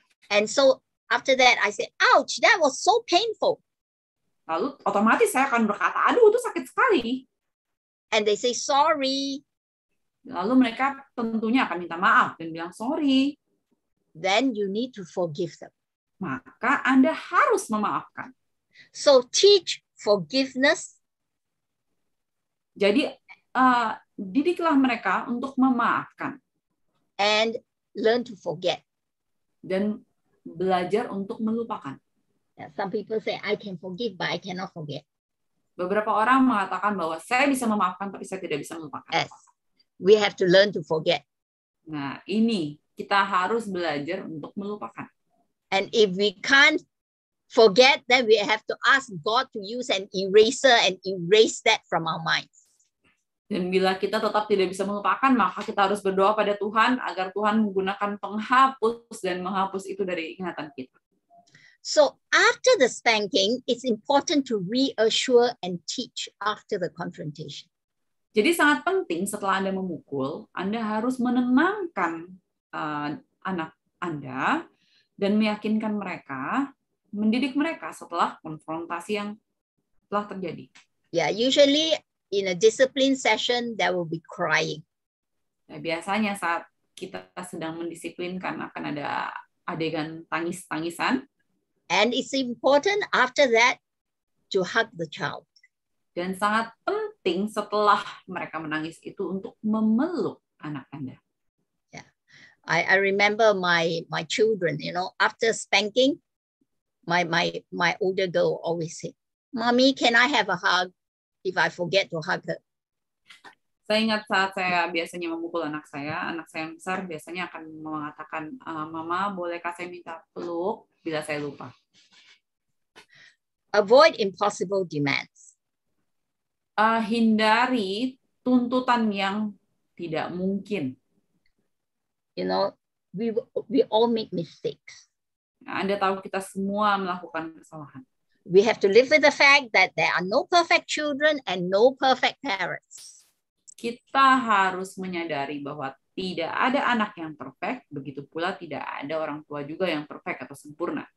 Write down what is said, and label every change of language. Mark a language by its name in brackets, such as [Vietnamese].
[English] And so after that, I say, ouch, that was so painful. [Indonesian] Lalu otomatis saya akan berkata, aduh itu sakit sekali. [English] And they say, sorry. [Indonesian] Lalu mereka tentunya akan minta maaf dan bilang sorry. [English] Then you need to forgive them. [Indonesian] Maka Anda harus memaafkan. [English] So teach forgiveness. [Indonesian] Jadi didiklah mereka untuk memaafkan. [English] And learn to forget. [Indonesian] Dan belajar untuk melupakan. [English] Some people say, I can forgive, but I cannot forget. [Indonesian] Beberapa orang mengatakan bahwa saya bisa memaafkan, tapi saya tidak bisa melupakan. [English] Yes. We have to learn to forget. [Indonesian] Nah, ini kita harus belajar untuk melupakan. [English] And if we can't forget, then we have to ask God to use an eraser and erase that from our minds. [Indonesian] Dan bila kita tetap tidak bisa melupakan, maka kita harus berdoa pada Tuhan agar Tuhan menggunakan penghapus dan menghapus itu dari ingatan kita. [English] So after the spanking, it's important to reassure and teach after the confrontation. [Indonesian] Jadi sangat penting setelah Anda memukul, Anda harus menenangkan anak Anda dan meyakinkan mereka, mendidik mereka setelah konfrontasi yang telah terjadi. [English] Yeah, usually in a discipline session, there will be crying. [Indonesian] Nah, biasanya saat kita sedang mendisiplinkan akan ada adegan tangis-tangisan. [English] And it's important after that to hug the child. [Indonesian] Dan sangat penting setelah mereka menangis itu untuk memeluk anak Anda. [English] Yeah, I remember my children, after spanking, my older girl always say, "Mommy, can I have a hug?" If I forget to hug her. [Indonesian] Saya ingat saat saya biasanya memukul anak saya yang besar biasanya akan mengatakan, Mama, bolehkah saya minta peluk bila saya lupa? [English] Avoid impossible demands. [Indonesian] Hindari tuntutan yang tidak mungkin. [English] We all make mistakes. [Indonesian] Nah, Anda tahu kita semua melakukan kesalahan. [English] We have to live with the fact that there are no perfect children and no perfect parents. [Indonesian] Kita harus menyadari bahwa tidak ada anak yang perfect, begitu pula tidak ada orang tua juga yang perfect atau sempurna.